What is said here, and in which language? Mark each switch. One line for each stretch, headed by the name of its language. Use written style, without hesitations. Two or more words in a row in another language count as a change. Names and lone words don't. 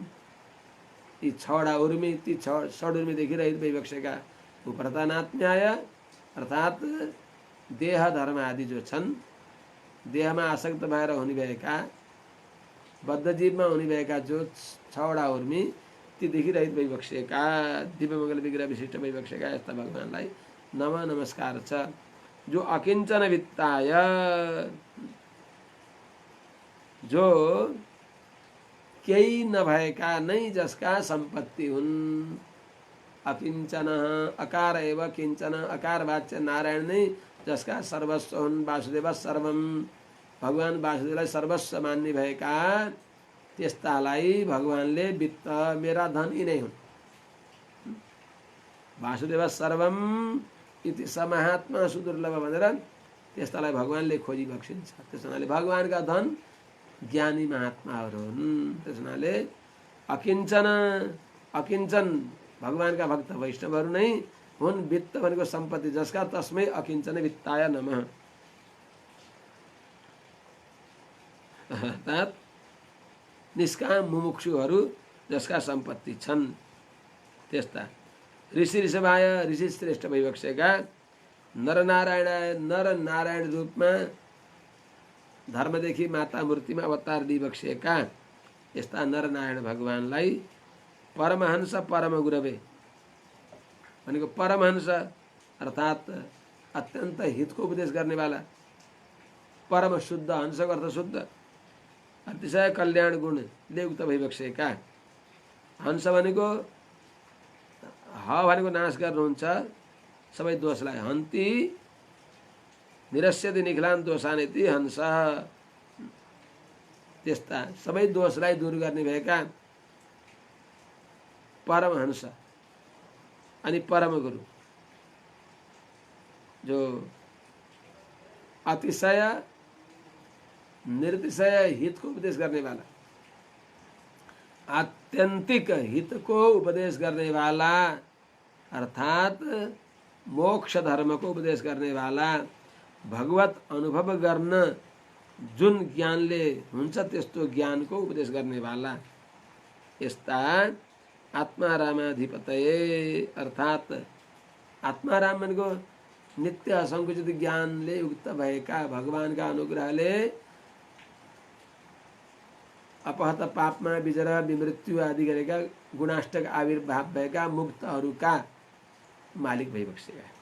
Nepali: यी छवटा उर्मी, ती षडुर्मीदेखि रहित भइबक्सेका उपरतानात्म्याय, अर्थात् देह धर्म आदि जो छन्, देहमा आसक्त भएर हुने भएका बद्ध जीवमा हुने भएका जो छवटा उर्मी, तीदेखि रहित भइबक्सेका दिव्य मङ्गल विग्रह विशिष्ट भइबक्सेका यस्ता भगवानलाई नमस्कार छ। जो अकिञ्चन वित्ताय, जो केही नभएका नै जसका सम्पत्ति हुन्।
Sanskrit: अकिञ्चन अकार एव किञ्चन,
Nepali: अकार वाच्य नारायण नै जसका सर्वस्व हुन्।
Sanskrit: वासुदेव सर्वम,
Nepali: भगवान वासुदेवलाई सर्वस्व मान्ने भएका त्यस्तालाई भगवानले वित्त मेरा धन यिनै हुन्।
Sanskrit: वासुदेव सर्वम इति समाहात्मा सुदुर्लभ
Nepali: भनेर त्यस्तालाई भगवानले खोजी बक्सिन्छ। त्यस हुनाले भगवानका धन ज्ञानी महात्माहरू हुन्। त्यस हुनाले अकिञ्चन, अकिञ्चन भगवानका भक्त वैष्णवहरू नै हुन्। वित्त भनेको सम्पत्ति जसका,
Sanskrit: तस्मै अकिञ्चन वित्ताय नमः।
Nepali: अर्थात् निष्काम मुमुक्षुहरू जसका सम्पत्ति छन् त्यस्ता। ऋषि ऋषभाय, ऋषि श्रेष्ठ भइबक्सेका नर नारायण रूपमा धर्मदेखि माता मूर्तिमा अवतार लिइबक्सेका यस्ता नरनारायण भगवानलाई
Sanskrit: परमहंस परम गुरवे
Nepali: भनेको परमहंस अर्थात् अत्यन्त हितको उपदेश गर्नेवाला, परम शुद्ध, हंसको अर्थ शुद्ध, अतिशय कल्याण गुणले युक्त भइबक्सेका। हंस भनेको ह भनेको नाश गर्नुहुन्छ सबै दोषलाई।
Sanskrit: हन्ति निरस्यति निखिलान् दोषान् इति हंस।
Nepali: त्यस्ता सबै दोषलाई दूर गर्ने भएका परमहंस अनि परम गुरु जो अतिशय निर्तिशय
Hindi: हित को उपदेश करने वाला, आत्यंतिक हित को उपदेश करने वाला अर्थात मोक्ष धर्म को उपदेश करने
Nepali: वाला, भगवत अनुभव गर्न जुन ज्ञानले हुन्छ त्यस्तो ज्ञान को उपदेश गर्ने वाला यस्ता आत्मारामाधिपतये अर्थात आत्माराम भनेको नित्य असंकुचित ज्ञानले युक्त भएका भगवानका अनुग्रहले अपहत पापमा विजर विमृत्यु आदि गरेका गुणाष्टक आविर्भाव भएका मुक्तहरूका मालिक भइबक्सेका।